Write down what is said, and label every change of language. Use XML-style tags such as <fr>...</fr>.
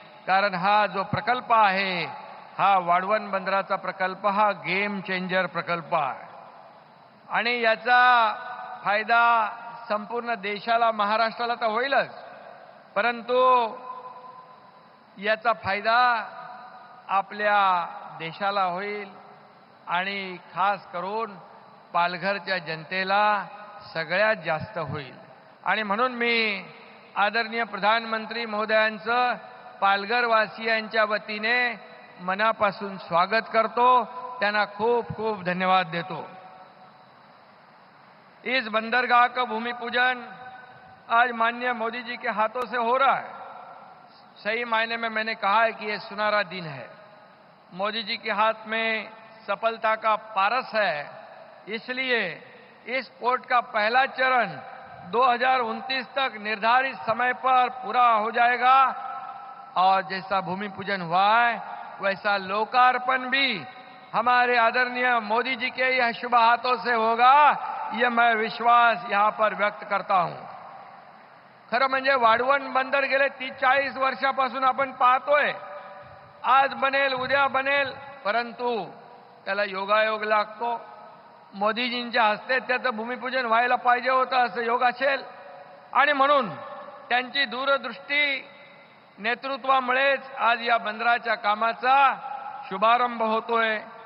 <mr>कारण हा जो प्रकल्प आहे, हा वाढवण बंदराचा प्रकल्प, हा गेम चेंजर प्रकल्प आहे आणि याचा फायदा संपूर्ण देशाला, महाराष्ट्राला तर होईलच, परंतु याचा फायदा आपल्या देशाला होईल आणि खास करून पालघरच्या जनतेला सगळ्यात जास्त होईल। आणि म्हणून मी आदरणीय प्रधानमंत्री महोदयांचं पालघरवासियांच्या वतीने मनापासून स्वागत करतो, त्यांना खूप खूप धन्यवाद देतो।</mr> <hi>इस बंदरगाह का भूमि पूजन आज माननीय मोदी जी के हाथों से हो रहा है। सही मायने में मैंने कहा है कि ये सुनहरा दिन है। मोदी जी के हाथ में सफलता का पारस है, इसलिए इस पोर्ट का पहला चरण 2029 तक निर्धारित समय पर पूरा हो जाएगा और जैसा भूमि पूजन हुआ है वैसा लोकार्पण भी हमारे आदरणीय मोदी जी के यह शुभ हाथों से होगा, यह मैं विश्वास यहाँ पर व्यक्त करता हूँ।</hi> <mr>खरं म्हणजे वाढवण बंदर गेले 30-40 वर्षापासून आपण पाहतोय, आज बनेल उद्या बनेल, परंतु त्याला योगायोग लागतो। मोदीजींच्या हस्ते त्याचं भूमिपूजन व्हायला पाहिजे होतं असं योग असेल आणि म्हणून त्यांची दूरदृष्टी नेतृत्वामुळेच आज या बंदराच्या कामाचा शुभारंभ होतोय।</mr>